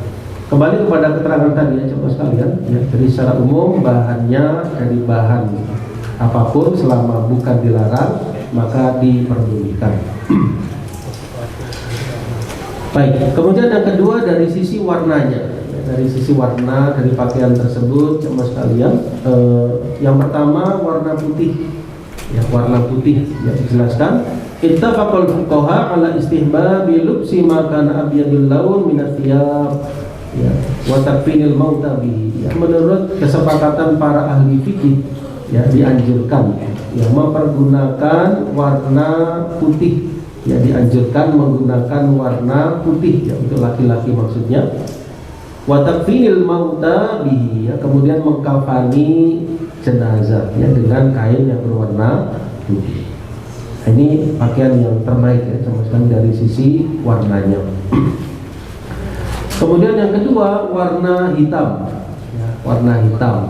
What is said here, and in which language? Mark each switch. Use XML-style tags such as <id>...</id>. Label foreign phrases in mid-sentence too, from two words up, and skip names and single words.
<id>Kembali kepada keterangan tadi ya, coba sekalian, ya, jadi secara umum bahannya dari bahan apapun selama bukan dilarang maka diperbolehkan. Baik, kemudian yang kedua dari sisi warnanya, ya, dari sisi warna dari pakaian tersebut, coba sekalian, yang pertama warna putih, ya, warna putih, ya, dijelaskan.</id> <ar>اتفق الفقهاء على استحباب لبس ما كان أبيض اللون من الثياب, ya, وتكفين الموتى به.</ar> <id>Ya, menurut kesepakatan para ahli fikih, ya, dianjurkan, ya, mempergunakan warna putih, ya, dianjurkan menggunakan warna putih, ya, untuk laki-laki maksudnya.</id> <ar>وتكفين الموتى به,</ar> <id>ya, kemudian mengkafani jenazah, ya, dengan kain yang berwarna putih. Ini pakaian yang terbaik, ya, sama sekali dari sisi warnanya. Kemudian yang kedua warna hitam, ya, warna hitam.</id>